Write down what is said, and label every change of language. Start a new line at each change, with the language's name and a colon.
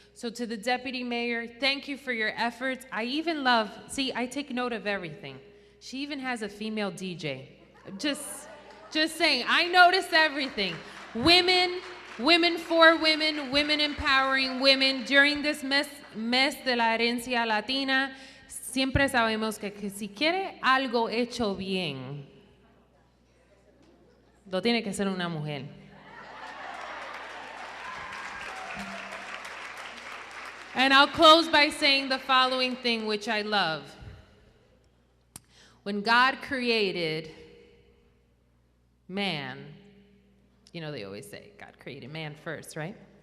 English: So to the Deputy Mayor, thank you for your efforts. I even love, see, I take note of everything. She even has a female DJ. Just saying, I noticed everything. Women for women, women empowering women. During this
Spanish: mes de la herencia latina, siempre sabemos que si quiere algo hecho bien, lo tiene que ser una mujer.
English: And I'll close by saying the following thing, which I love. When God created man, you know they always say God created man first, right?